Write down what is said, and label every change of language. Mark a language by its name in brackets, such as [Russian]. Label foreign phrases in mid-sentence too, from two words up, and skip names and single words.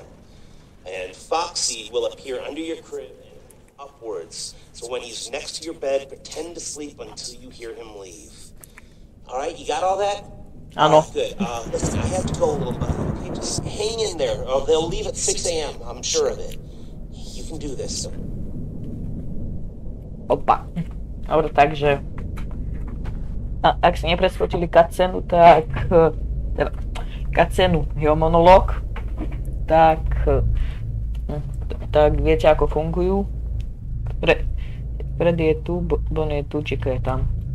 [English] And Foxy will appear under your crib and upwards, so when he's next to your bed, pretend to sleep until you hear him leave. Alright, you got all that? [Slovak] Áno. [English] Good. Listen, I have to go a little bit. Okay, just hang in there. They'll leave at 6 a.m. I'm sure of it. You can do this. Opa. [Slovak] Dobre, takže... ak ste nepreskočili cutscénu, tak... teda, cutscénu, jeho monológ, tak... tak viete, ako fungujú. Freddy je tu, Bonnie je tu, Chica je tam.